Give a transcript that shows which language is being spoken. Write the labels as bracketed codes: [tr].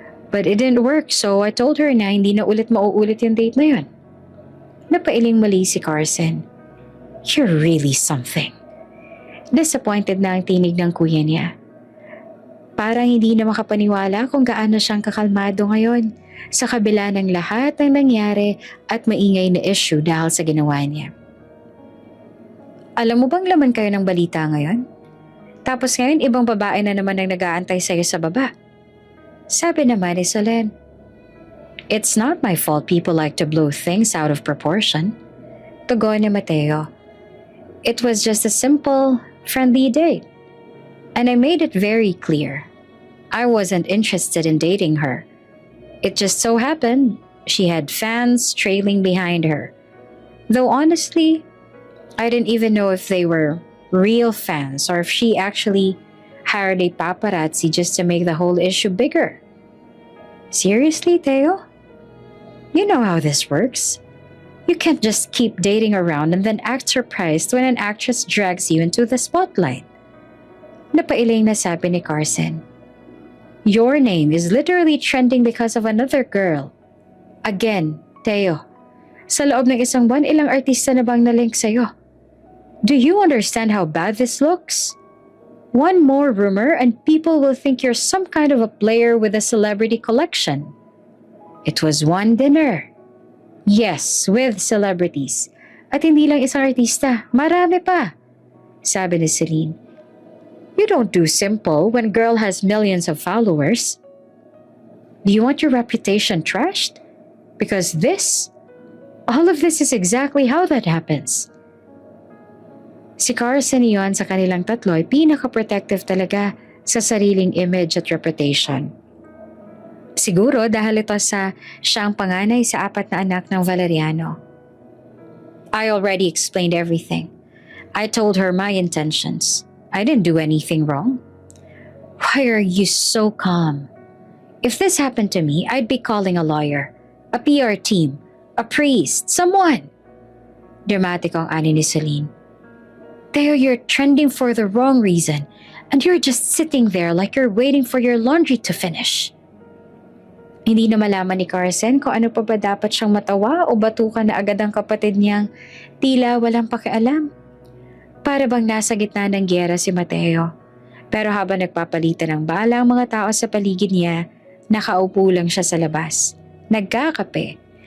[en] But it didn't work, so I told her [tl] na hindi na ulit mauulit yung date na yun. Napailing mali si Carson. [en] You're really something. [tl] Disappointed na ang tinig ng kuya niya. Parang hindi na makapaniwala kung gaano siyang kakalmado ngayon sa kabila ng lahat ng nangyari at maingay na issue dahil sa ginawa niya. Alam mo bang laman kayo ng balita ngayon? Tapos ngayon ibang babae na naman ang nag-aantay sa'yo sa baba. Sabi naman ni Solen. [en] It's not my fault people like to blow things out of proportion. [tl] Tugon ni Mateo. [en] It was just a simple, friendly date. And I made it very clear. I wasn't interested in dating her. It just so happened she had fans trailing behind her. Though honestly, I didn't even know if they were real fans or if she actually hired a paparazzi just to make the whole issue bigger. Seriously, Theo? You know how this works. You can't just keep dating around and then act surprised when an actress drags you into the spotlight. [tl] Napailing na sabi ni Carson. [en] Your name is literally trending because of another girl. [tl] Again, Theo, sa loob ng isang buwan, ilang artista na bang nalink sa'yo? [en] Do you understand how bad this looks? One more rumor and people will think you're some kind of a player with a celebrity collection. It was one dinner. Yes, with celebrities. [tl] At hindi lang isang artista, marami pa. Sabi ni Celine. [en] You don't do simple when girl has millions of followers. Do you want your reputation trashed? Because all of this is exactly how that happens. [tl] Si Carson iyon sa kanilang tatlo ay pinaka-protective talaga sa sariling image at reputation. Siguro dahil ito sa siyang panganay sa 4 na anak ng Valeriano. [en] I already explained everything. I told her my intentions. I didn't do anything wrong. Why are you so calm? If this happened to me, I'd be calling a lawyer, a PR team, a priest, someone. [tl] Dramatic ang ani ni Celine. [en] Theo, you're trending for the wrong reason, and you're just sitting there like you're waiting for your laundry to finish. [tl] Hindi na malaman ni Carson kung ano pa ba dapat siyang matawa o batukan na agad ang kapatid niyang tila walang pakialam. Para bang nasa gitna ng gyera si Mateo. Pero habang nagpapalitan ng bala ang mga tao sa paligid niya, nakaupo lang siya sa labas. Nagkakape.